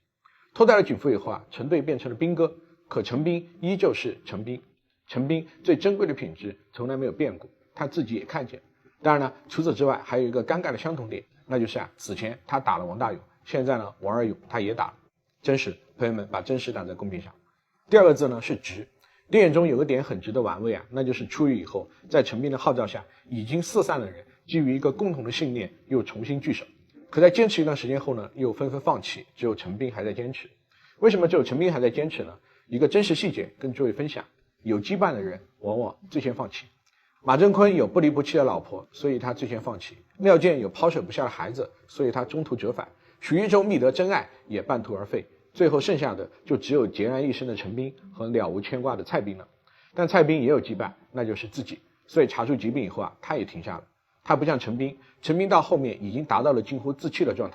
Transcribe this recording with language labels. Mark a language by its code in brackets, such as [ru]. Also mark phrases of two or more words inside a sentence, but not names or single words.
[zh] 脫帶了警服以後陳隊變成了兵哥，可陈兵依舊是陈兵。陈兵最珍貴的品質從來沒有變過，他自己也看見了。當然呢，除此之外還有一個尷尬的相同點，那就是此前他打了王大勇，現在呢王二勇他也打了。真實，朋友們把真實打在公屏上。第二個字呢是值。電影中有個點很值得玩味那就是出獄以後，在陳斌的號召下，已經四散的人基於一個共同的信念又重新聚首。可在堅持一段時間後呢，又紛紛放棄，只有陳斌還在堅持。為什麼只有陳斌還在堅持呢？一個真實細節跟諸位分享，有羈絆的人往往最先放棄。馬振坤有不離不棄的老婆，所以他最先放棄。廖健有拋捨不下的孩子，所以他中途折返。許玉洲覓得真愛，也半途而廢。最後剩下的就只有孑然一身的陳斌和了無牽掛的蔡斌了。但蔡斌也有羈絆，那就是自己。所以查出疾病以後他也停下了。他不像陳斌，陳斌到後面已經達到了近乎自棄的狀態。